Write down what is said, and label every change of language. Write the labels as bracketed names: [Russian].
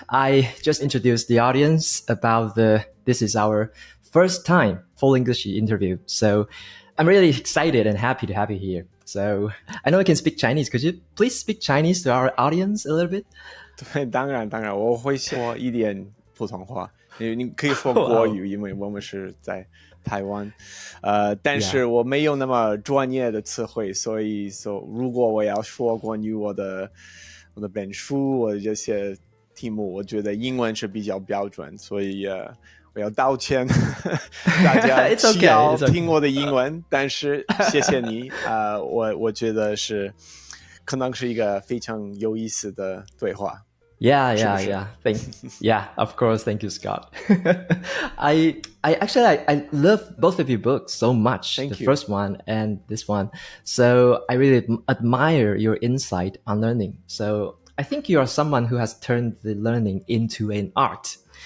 [English] I just introduced the audience about this is our first time full English interview. So I'm really excited and happy to have you here. So I know I can speak Chinese. Could you please speak Chinese to our audience a little bit? [Chinese] 对，当然，我会说一点普通话。你可以说国语，因为我们是在台湾。但是我没有那么专业的词汇，所以如果我要说关于我的本书，我的这些题目，我觉得英文是比较标准，所以我要道歉，大家需要听我的英文，但是谢谢你，我觉得可能是一个非常有意思的对话。 [English] Yeah. Yeah, of course. Thank you, Scott. I love both of your books so much. Thank you. The first one and this one. So I really admire your insight on learning. So I think you are someone who has turned the learning into an art.